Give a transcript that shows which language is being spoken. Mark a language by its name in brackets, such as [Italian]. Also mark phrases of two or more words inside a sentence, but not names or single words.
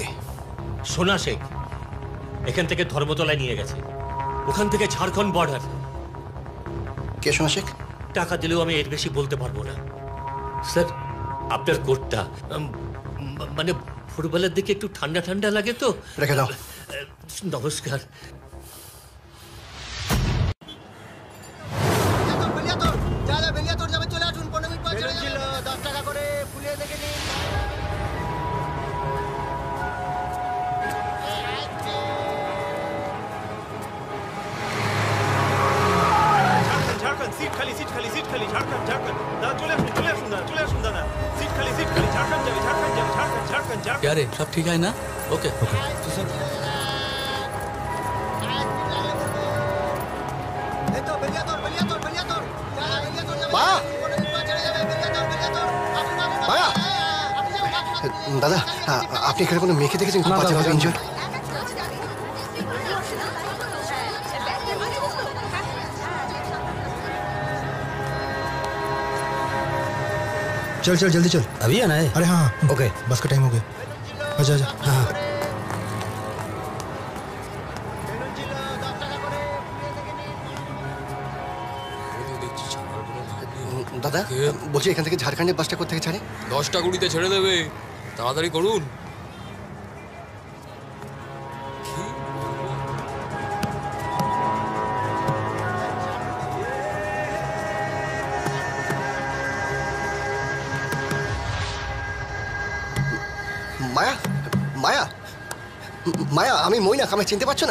[Bangla] সোনা শেখ এখান থেকে ধর্মতলায় নিয়ে গেছে, ওখান থেকে ঝাড়খণ্ড বর্ডার। কে সোনা শেখ? টাকা দিলেও আমি এর বেশি বলতে পারবো না স্যার। আপনার কোটটা মানে ফুটবলের দিকে একটু ঠান্ডা ঠান্ডা লাগে তো। রেখে দাও। নমস্কার। [Hindi] क्या रे, सब ठीक है ना? ओके [Bangla] দাদা, আপনি এখানে কোনো মেয়েকে দেখেছেন খুব বাজেভাবে ইনজুর? [Hindi] चल चल जल्दी चल। अभी आना है? अरे हाँ ओके, बस का टाइम हो गया। आजा आजा। हाँ [Bangla] দাদা বলছি এখান থেকে ঝাড়খণ্ডের বাসটা কোথা থেকে ছাড়ে? 10টা 20-তে ছেড়ে দেবে, তাড়াতাড়ি করুন। মায়া, মায়া, মায়া, আমি মৈনাক, আমায় চিনতে পারছো না?